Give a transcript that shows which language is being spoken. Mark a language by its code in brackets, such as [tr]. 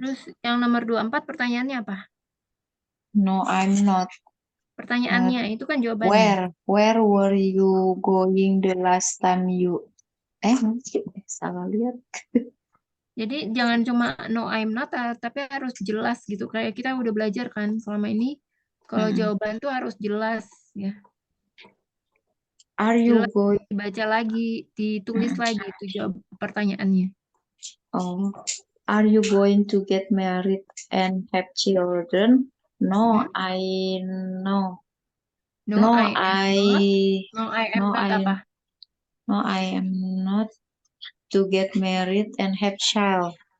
[id] Terus yang nomor 24 pertanyaannya apa? [en] No, I'm not. [id] Pertanyaannya itu kan jawabannya. [en] Where were you going the last time you? [id] Salah lihat. Jadi jangan cuma [en] no I'm not, [id] tapi harus jelas gitu. Kayak kita udah belajar kan selama ini. Kalau jawaban tuh harus jelas ya. [en] Are you [id] Jelas [en] going? [id] dibaca lagi, ditulis lagi itu jawab pertanyaannya. [en] Oh, are you going to get married and have children? No, I no. No, I [id] Apa? [en] No, I am not to get married and have child.